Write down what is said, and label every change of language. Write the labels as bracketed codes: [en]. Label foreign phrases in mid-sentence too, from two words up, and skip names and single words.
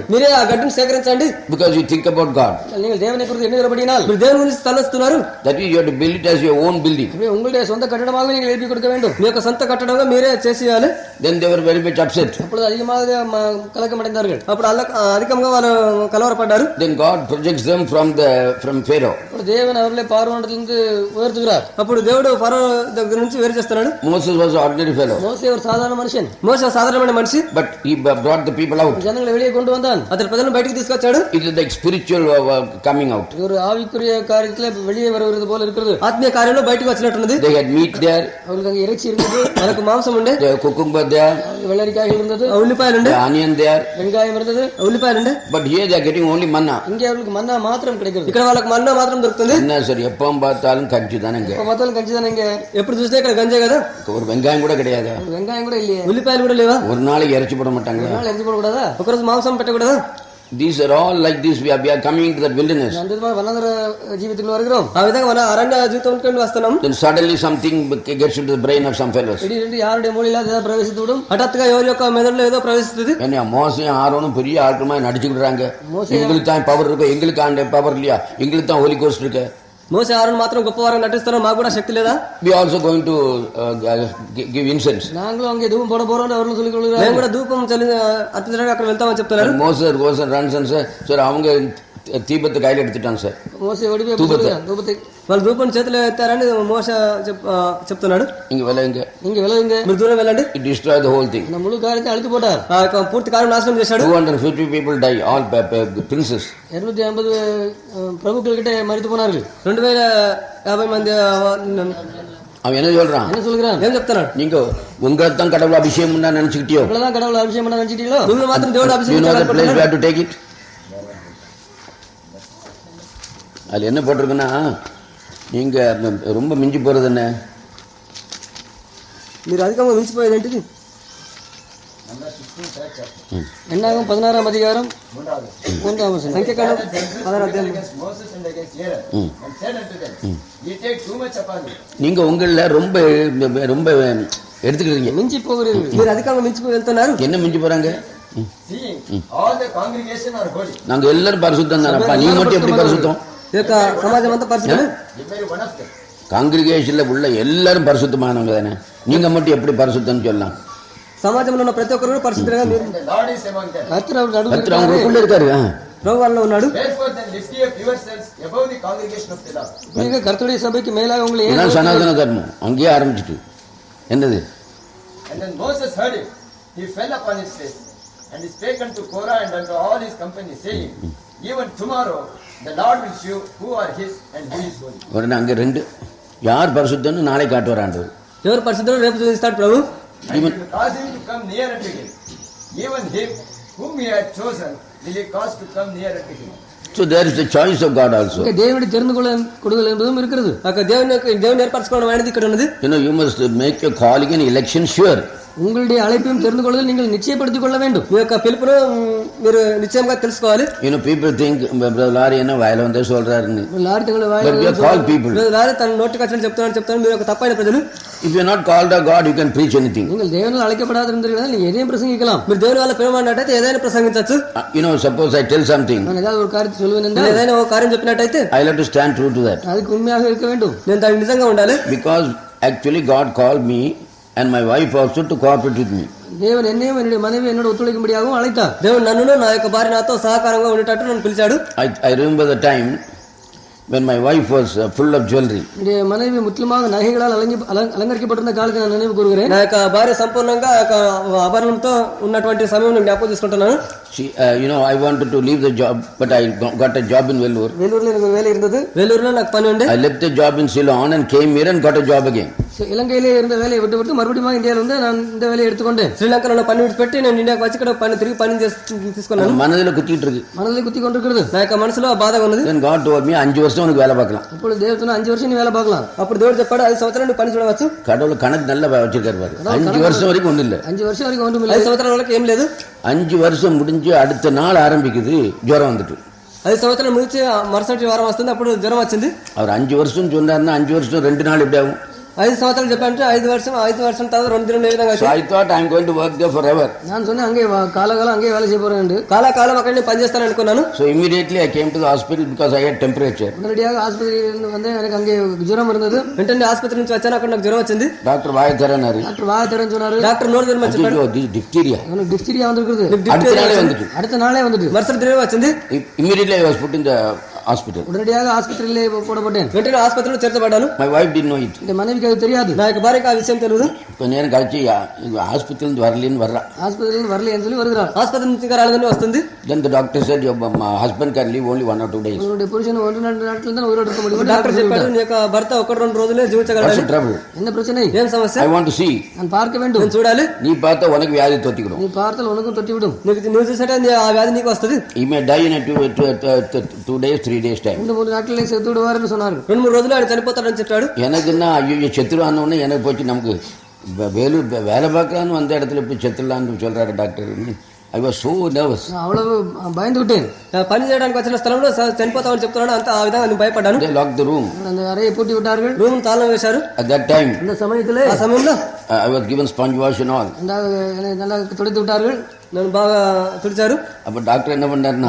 [te] మీరే ఆ గడ్డిని సేకరించండి. [en] Because you think about God. [ta] நீங்கள் தேவனை குறித்து எண்ணுகிறபடியால் [te] మీరు దేవుని గురించి తలస్తున్నారు. [en] That is, you have to build it as your own building. [ta] உங்களுடைய சொந்த கட்டடமாக நீங்கள் எழுப்பி கொடுக்க வேண்டும். [te] మీ యొక్క సొంత కట్టడంగా మీరే చేసేయాలి. [en] Then they were very much upset. [ta] அப்பொழுது அதிகமாக கலக்கமடைந்தார்கள். [te] అప్పుడు అధికంగా వాళ్ళు కలవరపడ్డారు. [en] Then God projects them from Pharaoh. [ta] தேவன் அவர்களை பார்வோனிடத்திலிருந்து உயர்த்துகிறார். [te] అప్పుడు దేవుడు ఫరో దగ్గర నుంచి వేరు చేస్తున్నాడు. [en] Moses was an ordinary fellow. [ta] மோசே ஒரு சாதாரண மனுஷன், [te] మోసే సాధారణమైన మనిషి. [en] But he brought the people out. [ta] ஜனங்களை வெளியே கொண்டு வந்தான். [te] అతను ప్రజలను బయటికి తీసుకొచ్చాడు. [en] It is like spiritual coming out. [ta] ஒரு ஆவிக்குரிய காரியத்துல வெளியே வருவது போல இருக்கிறது. [te] ఆత్మీయ కార్యంలో బయటికి వచ్చినట్టున్నది. [en] They had meat there. [ta] அவங்களுக்கு அங்கே இறைச்சி இருந்தது, [te] మనకు మాంసం ఉండే, [en] There were cucumber there. [ta] வெள்ளரிக்காய்கள் இருந்தது, [te] ఉల్లిపాయలు ఉండే, [en] The onion there. [ta] வெங்காயம் இருந்தது, [te] ఉల్లిపాయలు ఉండే. [en] But here they are getting only manna. [ta] இங்கே அவர்களுக்கு மன்னா மாத்திரம் கிடைக்கிறது. [te] ఇక్కడ వాళ్ళకి మన్నా మాత్రం దొరుకుతుంది. [ta] என்ன சரி எப்பவும் பார்த்தாலும் கஞ்சி தானே. இப்ப மத்தாலும் கஞ்சி தானே, இங்க [te] ఎప్పుడు చూసినా ఇక్కడ గంజే కదా, [ta] ஒரு வெங்காயம் கூட கிடையாது. வெங்காயம் கூட இல்லையே, [te] ఉల్లిపాయలు కూడా లేవా, [ta] ஒரு நாளைக்கு இறைச்சி போட மாட்டாங்க. இறைச்சி போடக்கூடாதா, [te] ఒకరోజు మాంసం పెట్టకూడదా. [en] These are all like this. We are coming to that wilderness. [ta] அந்த வனாந்தர ஜீவிதத்துக்கு வருகிறோம். [te] ఆ విధంగా మన అరణ్య జీవితంలోకి వస్తున్నాం. [en] Then suddenly something gets into the brain of some fellows. [ta] திடீரென்று யாருடைய மூளையில ஏதாவது பிரவேசித்து விடும். [te] హఠాత్తుగా ఎవరి యొక్క మెదడులో ఏదో ప్రవేశిస్తుంది. [ta] என்ன மோசையும் ஆரோனும் பெரிய ஆட்களுமா நடிச்சுக்கிடுறாங்க. எங்களுக்கு தான் பவர் இருக்கு, எங்களுக்கு அந்த பவர் இல்லையா, எங்களுக்கு தான் [en] Holy Ghost [ta] இருக்கு. [te] మోసే ఆరోను మాత్రం గొప్పవారం నటిస్తున్నారు, మాకు కూడా శక్తి లేదా. [en] We also going to give incense. [ta] நாங்களும் அங்கே தூபம் போட போறோம் அவர்கள் சொல்லிக் கொள்கிறார்கள். [te] మేము కూడా ధూపం అర్పించడానికి అక్కడ వెళ్తామని చెప్తున్నారు. [en] Moses runs and says, sir, [ta] அவங்க தீபத்தை கையில எடுத்துட்டாங்க சார். மோசே ஓடி தூபத்தை [te] వాళ్ళు ధూపం చేతిలో ఎత్తారని మోసే చెప్తున్నాడు. [ta] இங்க விளையுங்க, இங்க விளையுங்க, [te] మీరు దూరం వెళ్ళండి. [en] It destroyed the whole thing. [ta] இந்த முழு காரியத்தை அழித்து போட்டார். [te] ఆ యొక్క పూర్తి కార్యం నాశనం చేశాడు. [en] 250 people die, all princes. [ta] 250 பிரபுக்கள் கிட்ட மரித்து போனார்கள். [te] 2050 మంది. [ta] அவன் என்ன சொல்றான், என்ன சொல்கிறான், [te] ఏం చెప్తున్నాడు, [ta] நீங்க உங்களை தான் கடவுள் அபிஷேகம் பண்ணா நினைச்சுக்கிட்டியோ, இவ்வளவுதான் கடவுள் அபிஷேகம் பண்ண நினைச்சிட்டீங்களோ, [te] నువ్వు మాత్రం దేవుడు [en] you know the place [te] అభిషేకం. [en] where to take it. [ta] அதுல என்ன போட்டிருக்குன்னா, நீங்க ரொம்ப மிஞ்சி போறது என்ன, [te] మీరు అధికంగా మించిపోయేది ఏంటిది. [ta] என்னாகும் 16ஆம் அதிகாரம் 3ஆம் வசனம். [te] సంఖ్యాకాండం 16 అధ్యాయం. [ta] நீங்க உங்கள ரொம்ப ரொம்ப எடுத்துக்கிறீங்க, மிஞ்சி போகிறீர்கள். [te] మీరు అధికంగా మించిపోయి వెళ్తున్నారు. [ta] என்ன மிஞ்சி போறாங்க, நாங்க எல்லாரும் பரிசுத்தம் தானப்பா, நீ மட்டும் எப்படி பரிசுத்தம். [te] ఈ యొక్క సమాజం అంతా పరిశుద్ధమే. [ta] காங்கிரிகேஷன்ல உள்ள எல்லாரும் பரிசுத்தமானவங்க தானே, நீங்க மட்டும் எப்படி பரிசுத்தம் சொல்லலாம். [te] సమాజంలో ఉన్న ప్రతి ఒక్కరు పరిశుద్ధంగా. [ta] கர்த்தர் அவர் நடுவில் கர்த்தர் அவங்களுக்குள்ள இருக்காரு. ప్రభు వాళ్ళలో ఉన్నాడు. நீங்க கர்த்தருடைய சபைக்கு மேலாக உங்களை இதான் சனாதன தர்மம் அங்கேயே ஆரம்பிச்சுட்டு என்னது. [en] And then Moses heard it. He fell upon his face, and he spake unto Korah and unto all his company, saying, even tomorrow the Lord will show who are his and who is holy. [ta] உடனே அங்க ரெண்டு யார் பரிசுத்தம்னு நாளை காட்டுவார் ஆண்டவர். [te] ఎవరు పరిశుద్ధులు రేపు చూపిస్తాడు ప్రభు. [en] And he will cause him to come near unto him. Even him whom he had chosen will he cause to come near unto him. So there is the choice of God also. [ta] தேவனுடைய தெரிந்து கொள்ளுதல் என்பதும் இருக்கிறது. [te] దేవుని ఏర్పరచుకోవడం అనేది ఇక్కడ ఉన్నది. [en] You must make your calling and election sure. [ta] உங்களுடைய அழைப்பையும் தெரிந்து கொள்வதில் நீங்கள் நிச்சயப்படுத்திக் கொள்ள வேண்டும். [te] మీ యొక్క పిలుపును మీరు నిశ్చయంగా తెలుసుకోవాలి. [en] People think Brother Lahari [ta] என்ன வாயில வந்து சொல்றாருன்னு. [en] But we are called people. [te] లారీ తన నోటికి వచ్చిన చెప్తాను మీరు ఒక తప్పైన ప్రజలు. [en] If you are not called of God, you can preach anything. [ta] நீங்கள் தேவனால் அழைக்கப்படாதிருந்தீர்கள், நீங்கள் எதையும் பிரசங்கிக்கலாம். [te] మీరు దేవుని వల్ల పిలవబడినట్టయితే ఏదైనా ప్రసంగించవచ్చు. [en] Suppose I tell something, [ta] நான் ஏதாவது ஒரு காரியத்தை சொல்லுவேன் என்றால், [te] ఏదైనా ఒక కార్యం చెప్పినట్టయితే [en] I have to stand true to that. [ta] அதுக்கு உண்மையாக இருக்க வேண்டும். [te] నేను దానికి నిజంగా ఉండాలి. [en] Because actually God called me and my wife also to cooperate with me. [ta] தேவன் என்னையும் என்னுடைய மனைவி என்னோட ஒத்துழைக்கும்படியாகவும் அழைத்தார். [te] దేవుడు నన్ను నా యొక్క భార్య నాతో సహకారంగా ఉండేటట్టు నన్ను పిలిచాడు. [en] I remember the time when my wife was full of jewelry. [ta] மனைவி முற்றிலுமாக நகைகளால் அலங்கரிக்கப்பட்டிருந்த காலத்தை நான் நினைவு கூறுகிறேன். [te] నా యొక్క భార్య సంపూర్ణంగా ఆభరణంతో ఉన్నటువంటి సమయం జ్ఞాపకం చేసుకుంటున్నాను. [en] She, I wanted to leave the job, but I got a job in Vellore. [ta] வேலூர்ல எனக்கு வேலை இருந்தது. [te] వేలూరులో నాకు పని ఉండే. [en] I left the job in Ceylon and came here and got a job again. [ta] இலங்கையிலே இருந்த வேலையை விட்டு மறுபடியும் இந்தியாவில் வந்து நான் இந்த வேலையை எடுத்துக்கொண்டேன். [te] శ్రీలంకలో పని విడిచిపెట్టి నేను ఇండియాకి వచ్చి ఇక్కడ తిరిగి పని తీసుకున్నాను. [ta] மனதில குத்திட்டு இருக்கு. மனதில் குத்தி கொண்டிருக்கிறது. [te] నా యొక్క మనసులో బాధగా ఉన్నది. [en] Then God told me [ta] 5 வருஷம் உனக்கு வேலை பார்க்கலாம். [te] ఇప్పుడు దేవుడు [ta] சொன்னா 5 வருஷம் நீ வேலை பார்க்கலாம். [te] అప్పుడు దేవుడు చెప్పాడు 5 సంవత్సరాలు నువ్వు పని చూడవచ్చు. [ta] கடவுள் கணக்கு நல்லா வச்சிருக்காரு பாரு. 5 வருஷம் வரைக்கும் ஒண்ணும் இல்ல. 5 வருஷம் வரைக்கும் ஒண்ணும் இல்ல. [te] 5 సంవత్సరాల వరకు ఏం లేదు. [ta] 5 வருஷம் முடிஞ்சு அடுத்த நாள் ஆரம்பிக்குது ஜுரம் வந்துட்டு. [te] 5 సంవత్సరాలు ముగిచి మరుసటి వారం వస్తుంది, అప్పుడు జ్వరం వచ్చింది. [ta] அவர் 5 வருஷம் சொன்னாருன்னா 5 வருஷம் 2 நாள் எப்படி ஆகும்? [te] 5 సంవత్సరాలు చెప్పంటే 5 வருஷం తర్వాత 2 దినాలు ఏ విధంగా? [en] So I thought I am going to work there forever. [ta] நான் சொன்னேன் அங்கே காலகாலம் அங்கே வேலை செய்ய போறேன். [te] కాలకాలం అక్కడనే పని చేస్తాను అనుకున్నాను. [en] So immediately I came to the hospital because I had temperature. [ta] உடனடியாக ஆஸ்பத்திரியிலிருந்து வந்து எனக்கு அங்கே ஜுரம் இருந்தது. [te] వెంటనే ఆసుపత్రి నుంచి వచ్చాను, అక్కడ నాకు జ్వరం వచ్చింది. [ta] டாக்டர் வாயை தரனாரு. டாக்டர் வாயை தரன்னு சொன்னாரு. [te] డాక్టర్ నోరు తెరమని చెప్పాడు. [ta] டிப்தீரியா. எனக்கு டிப்தீரியா வந்திருக்குது. அடுத்த நாளே வந்துட்டு [te] మరుసటి దినం వచ్చింది. [en] Immediately I was put in the hospital. [ta] உடனடியாக ஆஸ்பத்திரியிலே போடப்பட்டேன். [te] వెంటనే ఆసుపత్రిలో చేర్చబడ్డాను. [en] My wife didn't know it. [ta] இந்த மனைவிக்கு அது தெரியாது. [te] నా యొక్క భార్యకు ఆ విషయం తెలియదు. [ta] கொஞ்ச நேரம் கழிச்சு ஹாஸ்பிட்டல் இருந்து வரலன்னு வர்றா. ஆஸ்பத்திரியிலிருந்து வரலைன்னு சொல்லி வருகிறார். [te] ఆసుపత్రి నుంచి రాలేదని వస్తుంది. [en] Then the doctor said your husband can live only 1 or 2 days. [ta] உங்களுடைய புருஷன் 1-2 நாட்கள் தான் உயிரோட இருக்க முடியும். [te] డాక్టర్ చెప్పాడు నీ యొక్క భర్త 1-2 రోజులే జీవించగలడు. [en] What's the trouble? [ta] என்ன பிரச்சனை? [te] ఏం సమస్య? [en] I want to see. [ta] நான் பார்க்க வேண்டும். [te] నేను చూడాలి. [ta] நீ பார்த்தா உனக்கு வியாதி தொத்திக்கணும். நீ பார்த்தால் உனக்கும் தொட்டி விடும். [te] నువ్వు చూసేట ఆ వ్యాధి నీకు వస్తుంది. [en] He may die in a 2 days 3 days time. [ta] 2-3 நாட்களிலே செத்து விடுவார்னு சொன்னார். [te] 2-3 రోజులు ఆయన చనిపోతాడని చెప్పాడు. [ta] எனக்குன்னா ஐயோ செத்துருவான உடனே எனக்கு போச்சு நமக்கு வேலூர் வேலை பார்க்கலான்னு வந்த இடத்துல போய் செத்துடலான்னு சொல்றாரு டாக்டர். [en] I was so nervous. [ta] அவ்வளவு பயந்து விட்டேன். [te] పని చేయడానికి వచ్చిన స్థలంలో చనిపోతామని చెప్తున్నాడు. అంత ఆ విధంగా నేను భయపడ్డాను. [en] They locked the room. [ta] அந்த அறையை பூட்டி விட்டார்கள். [te] రూమ్ తాళం వేశారు. [en] At that time [ta] இந்த சமயத்திலே [te] ఆ సమయంలో [en] I was given sponge wash and all. [ta] நல்லா துடைத்து விட்டார்கள். [te] నన్ను బాగా తుడిచారు. [ta] அப்ப டாக்டர் என்ன பண்ணாருன்னா